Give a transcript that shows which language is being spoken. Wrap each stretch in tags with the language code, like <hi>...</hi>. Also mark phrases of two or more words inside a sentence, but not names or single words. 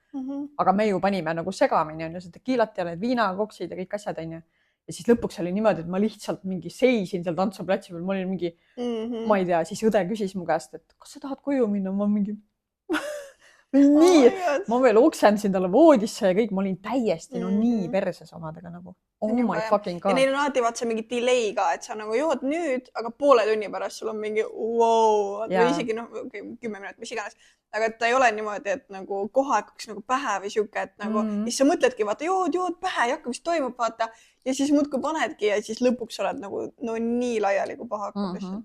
<et>Aga me ju panime nagu segamini, on ju, see tekiilat ja need viinakoksid ja kõik asjad, on ju. Ja siis lõpuks oli niimoodi, et ma lihtsalt mingi seisin seal tantsuplatsi peal. Ma olin mingi, ma ei tea, siis õde küsis mu käest, et kas sa tahad koju minna? Ma mingi... Nii, ma veel oksendasin talle voodisse ja kõik, ma olin täiesti nii perses omadega nagu.</et> <en>Oh my fucking god.</en> <et>Ja neil on alati vaat see mingi delay ka, et sa nagu jood nüüd, aga poole tunni pärast sul on mingi wow, või isegi 10 minutit, mis iganes. Aga et ta ei ole niimoodi, et nagu kohe hakkaks nagu pähe või siuke, et nagu siis sa mõtledki, vaata, jood pähe, ei hakka, mis toimub, vaata. Ja siis muudkui panedki ja siis lõpuks oled nagu nii laiali, kui paha hakkab lihtsalt.</et>